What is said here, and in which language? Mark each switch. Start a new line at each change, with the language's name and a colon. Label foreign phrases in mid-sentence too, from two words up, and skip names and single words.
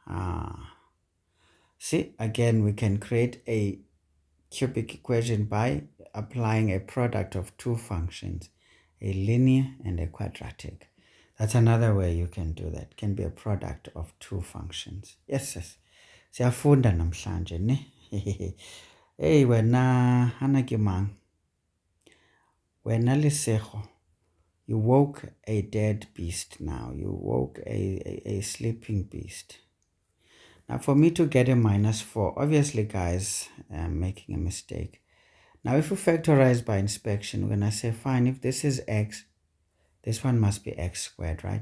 English: See, again, we can create a cubic equation by applying a product of two functions, a linear and a quadratic. That's another way you can do that. It can be a product of two functions. Yes.
Zulu: Siyafunda namhlanje ne. Hey wena
Southern Sotho: hana ke mang?
Zulu: Wena Lesego.
English: You woke a dead beast now. You woke a sleeping beast. Now for me to get a minus 4, obviously guys, I'm making a mistake. Now if we factorize by inspection, we're going to say, fine, if this is x, this one must be x squared, right?